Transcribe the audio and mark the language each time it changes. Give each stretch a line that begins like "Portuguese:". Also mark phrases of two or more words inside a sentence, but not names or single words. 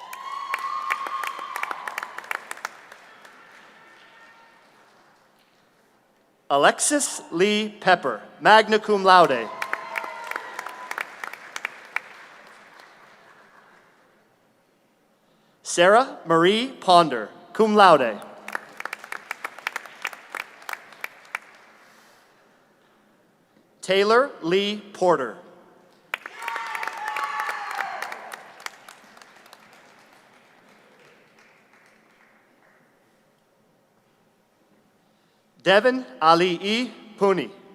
English: Alexis Lee Pepper,
Latin: magna cum laude.
English: Sarah Marie Ponder,
Latin: cum laude.
English: Taylor Lee Porter. Devin Ali E. Puni.